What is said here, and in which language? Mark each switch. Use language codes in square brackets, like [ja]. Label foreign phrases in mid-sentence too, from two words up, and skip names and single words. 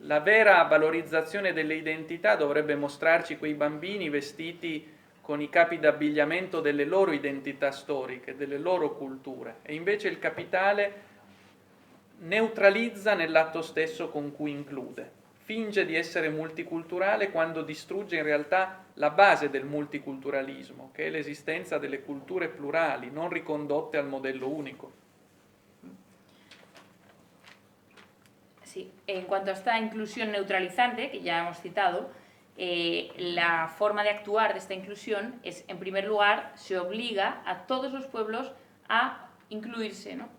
[it] La vera valorizzazione delle identità dovrebbe mostrarci quei bambini vestiti con i capi d'abbigliamento delle loro identità storiche, delle loro culture, e invece il capitale neutralizza nell'atto stesso con cui include. Finge di essere multiculturale quando distrugge in realtà la base del multiculturalismo, che è l'esistenza delle culture plurali, non ricondotte al modello único. [es] Sí, en cuanto a esta inclusión neutralizante, que ya hemos citado, la forma de actuar de esta inclusión es, en primer lugar, se obliga a todos los pueblos a incluirse, ¿no?